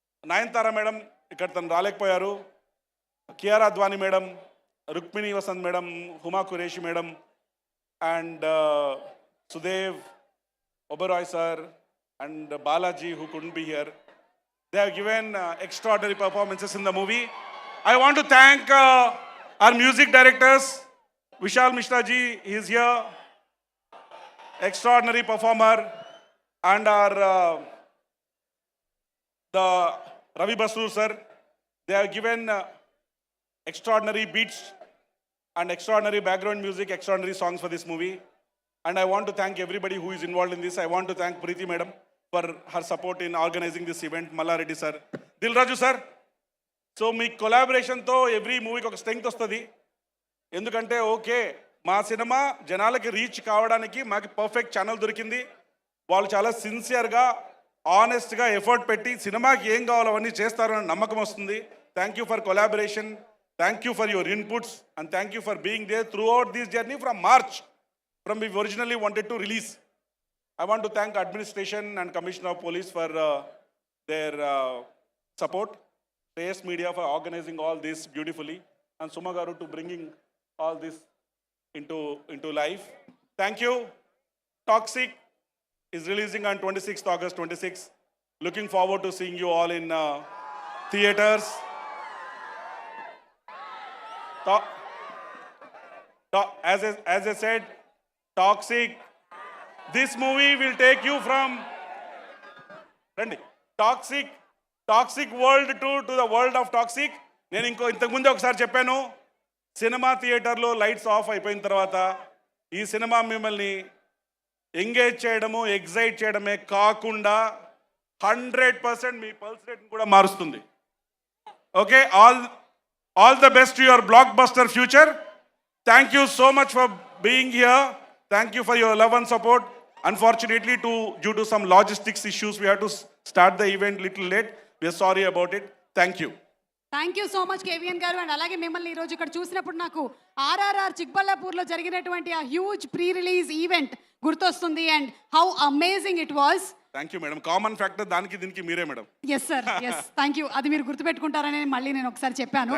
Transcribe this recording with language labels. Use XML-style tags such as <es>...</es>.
<te>Nayanthara madam ఇక్కడ తను రాలేకపోయారు, Kiara Advani madam, Rukmini Vasant madam, Huma Qureshi madam, and Sudev Oberoi sir,</te> <en>And Balaji who couldn't be here. They have given extraordinary performances in the movie. I want to thank our music directors. Vishal Mishra ji is here, extraordinary performer, and our the Ravi Basrur sir. They have given extraordinary beats and extraordinary background music, extraordinary songs for this movie. And I want to thank everybody who is involved in this. I want to thank Preeti madam for her support in organizing this event. Malla Reddy sir, Dil Raju sir.</en> <te>So మీ కొలాబరేషన్తో every మూవీకి ఒక strength వస్తుంది. ఎందుకంటే okay, మా cinema జనాలకి reach కావడానికి మాకు perfect channel దొరికింది. వాళ్ళు చాలా సిన్సియర్గా, ఆనెస్ట్గా ఎఫర్ట్ పెట్టి సినిమాకి ఏం కావాలో అవన్నీ చేస్తారని నమ్మకం వస్తుంది.</te> <en>Thank you for collaboration, thank you for your inputs, and thank you for being there throughout this journey from March, from we originally wanted to release. I want to thank administration and Commissioner of Police for their support, Shreyas Media for organizing all this beautifully, and Suma Garu to bringing all this into life. Thank you. Toxic is releasing on 26th August 26. Looking forward to seeing you all in theaters. As I said, Toxic. This movie will take you from toxic world to the world of toxic.</en> <te>నేను ఇంతకుముందే ఒకసారి చెప్పాను, cinema థియేటర్లో lights off అయిపోయిన తర్వాత ఈ cinema మిమ్మల్ని engage చేయడము, ఎగ్జైట్ చేయడమే కాకుండా 100% మీ పల్స్ రేట్ని కూడా మారుస్తుంది.</te> <en>Okay, all the best to your blockbuster future. Thank you so much for being here. Thank you for your love and support. Unfortunately, due to some logistics issues, we had to start the event little late. We are sorry about it. Thank you. Thank you so much KVN garu.</en> <te>And అలాగే మిమ్మల్ని ఈరోజు ఇక్కడ చూసినప్పుడు నాకు ఆర్ఆర్ఆర్ చిక్బల్లాపూర్లో జరిగినటువంటి ఆ huge pre release event గుర్తొస్తుంది.</te> <en>And how amazing it was. Thank you madam.</en> <te>Common factor దానికి దీనికి మీరే madam.</te> <en>Yes sir, yes, thank you.</en> <te>అది మీరు గుర్తుపెట్టుకుంటారని మళ్ళీ నేను ఒకసారి చెప్పాను.</te>